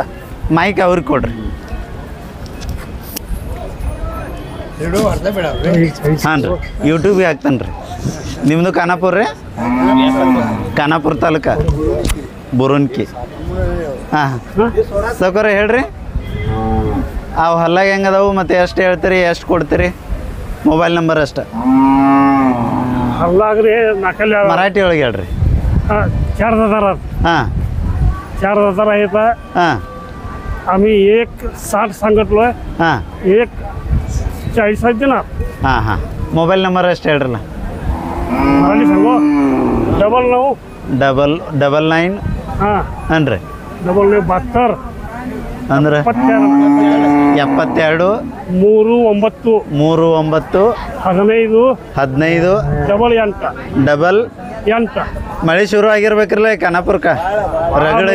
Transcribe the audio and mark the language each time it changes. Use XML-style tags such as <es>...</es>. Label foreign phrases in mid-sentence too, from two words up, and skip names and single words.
<kn>ಮೈಕ್ ಅವ್ರಿಗೆ ಕೊಡ್ರಿ ಹಾಂ ರೀ ಯೂಟ್ಯೂಬಿಗೆ ಹಾಕ್ತಾನೆ ರೀ ನಿಮ್ಮದು ಖಾನಾಪುರ ರೀ ಖಾನಾಪುರ ತಾಲೂಕ ಬುರುನ್ಕಿ ಹಾಂ ಸೌಕರ ಹೇಳ್ರಿ ಅವು ಹಲ್ಲಾಗ ಹೆಂಗದಾವು ಮತ್ತು ಎಷ್ಟು ಹೇಳ್ತೀರಿ ಎಷ್ಟು ಕೊಡ್ತೀರಿ</kn> <en>mobile number</en> <kn>ಅಷ್ಟ ಮರಾಠಿ ಒಳಗೆ ಹೇಳ್ರಿ</kn> <mr>हां 4,000 आहेत हां आम्ही 1.60 सांगितलोय हां 1.40 आहेत ना</mr> <kn>हां</kn> <en>mobile number</en> <kn>अष्ट ಹೇಳ್ರಲ್ಲ ಮರಾಠಿ ಸಂಗೋ 99 ಹಾಂ ಅನ್ರಿ 9972 ಅಂದ್ರೆ 72 39 15 8 ಮಳೆ ಶುರು ಆಗಿರ್ಬೇಕ್ರಲ್ಲ ಖಾನಾಪುರಕ್ಕೆ ರಗಡ್</kn>